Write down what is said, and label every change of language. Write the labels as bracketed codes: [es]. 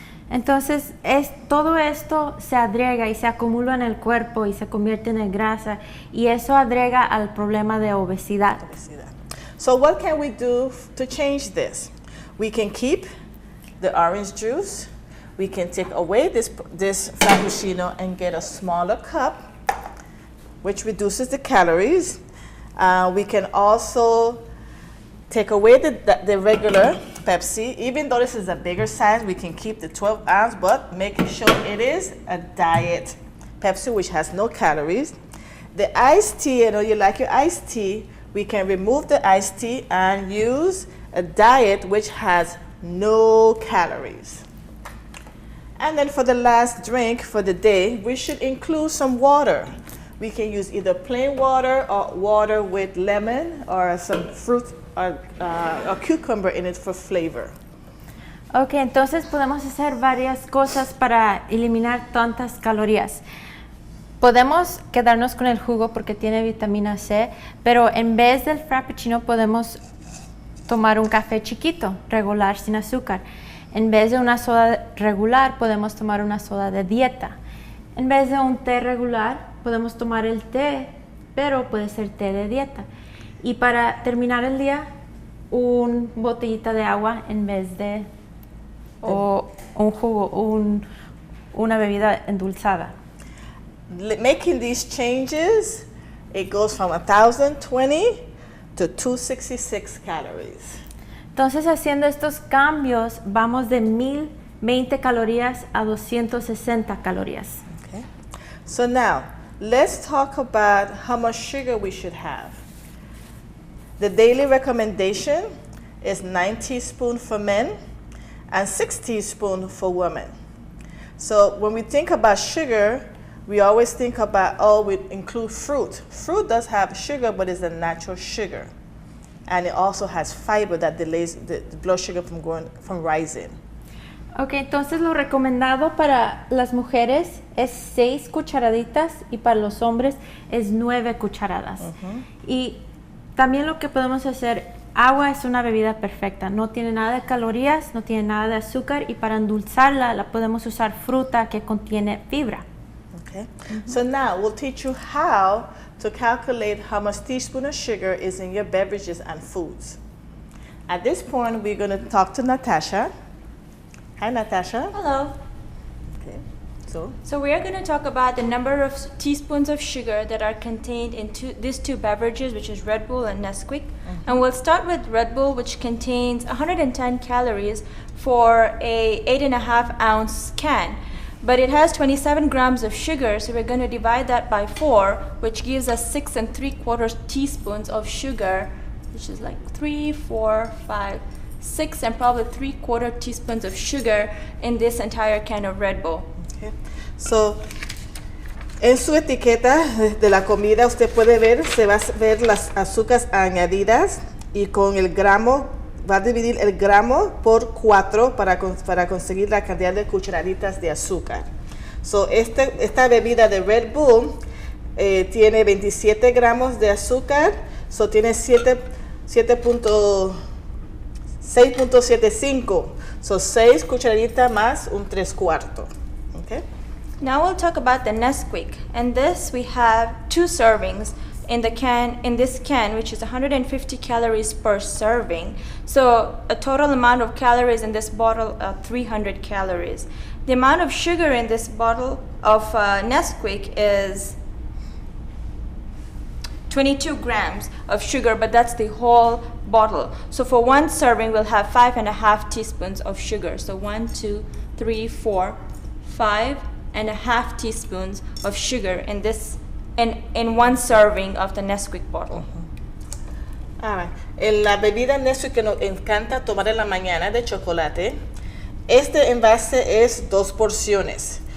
[es] Entonces, todo esto se agrega y se acumula en el cuerpo y se convierte en grasa y eso agrega al problema de obesidad. [en] So what can we do to change this? We can keep the orange juice. We can take away this frappuccino and get a smaller cup, which reduces the calories. We can also take away the regular Pepsi. Even though this is a bigger size, we can keep the 12 ounce, but making sure it is a diet Pepsi, which has no calories. The iced tea, I know you like your iced tea. We can remove the iced tea and use a diet which has no calories. And then for the last drink for the day, we should include some water. We can use either plain water or water with lemon or some fruit or cucumber in it for flavor. [es] Ok, entonces podemos hacer varias cosas para eliminar tantas calorías. Podemos quedarnos con el jugo porque tiene vitamina C, pero en vez del frappuccino podemos tomar un café chiquito, regular, sin azúcar. En vez de una soda regular, podemos tomar una soda de dieta. En vez de un té regular, podemos tomar el té, pero puede ser té de dieta. Y para terminar el día, una botellita de agua en vez de un jugo, una bebida endulzada. [en] Making these changes, it goes from 1,020 to 266 calories. [es] Entonces, haciendo estos cambios, vamos de 1,020 calorías a 260 calorías. [en] Okay. So now, let's talk about how much sugar we should have. The daily recommendation is 9 teaspoons for men and 6 teaspoons for women. So when we think about sugar, we always think about, oh, we include fruit. Fruit does have sugar, but it's a natural sugar. And it also has fiber that delays the blood sugar from rising. [es] Ok, entonces lo recomendado para las mujeres es 6 cucharaditas y para los hombres es 9 cucharadas. Y también lo que podemos hacer, agua es una bebida perfecta, no tiene nada de calorías, no tiene nada de azúcar y para endulzarla la podemos usar fruta que contiene fibra. [en] Okay. So now we'll teach you how to calculate how much teaspoon of sugar is in your beverages and foods. At this point, we're going to talk to Natasha. Hi, Natasha. Hello. Okay. So we are going to talk about the number of teaspoons of sugar that are contained in these two beverages, which is Red Bull and Nesquik. And we'll start with Red Bull, which contains 110 calories for a 8.5 ounce can. But it has 27 grams of sugar, so we're going to divide that by 4, which gives us 6 3/4 teaspoons of sugar, which is like 3, 4, 5, 6, and probably 3/4 teaspoons of sugar in this entire can of Red Bull. Okay. [es] So, en su etiqueta de la comida usted puede ver, se va a ver las azúcares añadidas y con el gramo, va a dividir el gramo por 4 para conseguir la cantidad de cucharaditas de azúcar. So, esta bebida de Red Bull tiene 27 gramos de azúcar, so tiene 6.75, so 6 cucharaditas más un 3/4. [en] Okay? Now we'll talk about the Nesquik. And this we have 2 servings in this can, which is 150 calories per serving. So a total amount of calories in this bottle are 300 calories. The amount of sugar in this bottle of Nesquik is 22 grams of sugar, but that's the whole bottle. So for 1 serving, we'll have 5.5 teaspoons of sugar. So 1, 2, 3, 4, 5.5 teaspoons of sugar in 1 serving of the Nesquik bottle. [es] En la bebida Nesquik que nos encanta tomar en la mañana de chocolate, este envase es 2 porciones.